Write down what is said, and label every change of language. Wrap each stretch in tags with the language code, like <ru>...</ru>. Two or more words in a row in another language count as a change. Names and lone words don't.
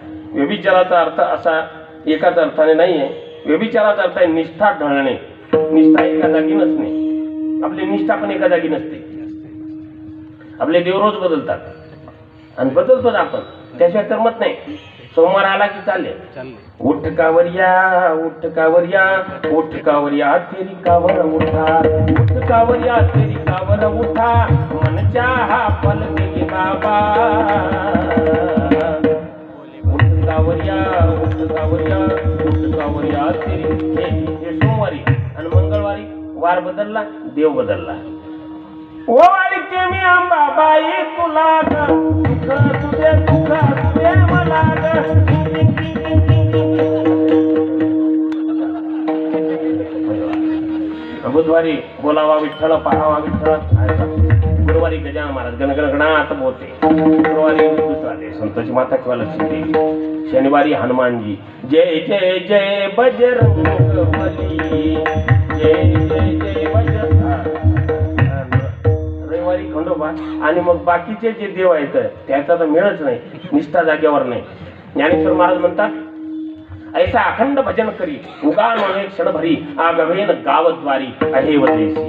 <mr>व्यभिचाराचा अर्थ असा एकाच अर्थाने नाही आहे. व्यभिचाराचा अर्थ आहे निष्ठा ढळणे. निष्ठा एका जागी नसणे. आपली निष्ठा पण एका जागी नसते. आपले देव रोज बदलतात आणि बदलतोच आपण, त्याशिवाय करमत नाही. सोमवार आला की चालले</mr> <hi>उठ कावरिया, उठ कावरिया, उठ कावरिया तेरी कावर उठा, उठ कावरिया तेरी कावर उठा, मन चाहा फल दे बाबा. उठ कावरिया, उठ कावरिया, उठ कावरिया तेरी.</hi> <mr>हे सोमवारी. आणि मंगळवारी वार बदलला, देव बदलला. ओ वाळीचे मी अंबाबाई तुला तुझे तुझे मला बुधवारी बोलावा विठ्ठल, पाहावा विठ्ठल. गुरुवारी गजानन महाराज गणगणगणात बोलते. शुक्रवारी दुसरा दे संतोषी माता किंवा लक्ष्मी देवी. शनिवारी हनुमानजी.</mr> <hi>जय जय जय बजरंगबली, जय जय जय बजरंग.</hi> <mr>रविवारी खंडोबा. आणि मग बाकीचे जे देव आहेत त्याचा तर मिळच नाही, निष्ठा जागेवर नाही. ज्ञानेश्वर महाराज म्हणतात, ऐसा अखंड भजन करी उगा नव्हे क्षण भरी, आगवेन गावद्वारी आहे वदेशी.</mr>